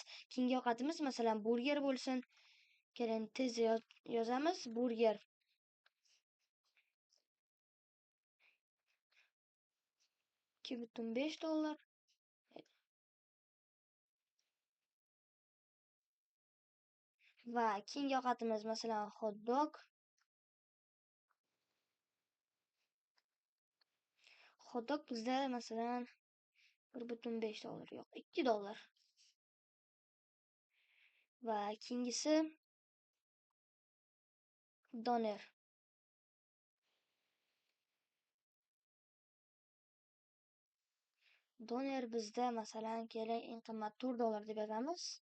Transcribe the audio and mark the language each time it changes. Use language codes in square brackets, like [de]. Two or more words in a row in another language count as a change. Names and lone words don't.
[uz] Keyingi ovqatimiz masalan burger bo'lsin. Keyin tez yozamiz burger. $2.5 va keyingi ovqatimiz masalan [en] hot dog. Hot dog [uz] bizda masalan $1.5 yo'q, $2. Va keyingisi doner. Doner bizda masalan kerak eng qimmat $4 deb yozamiz.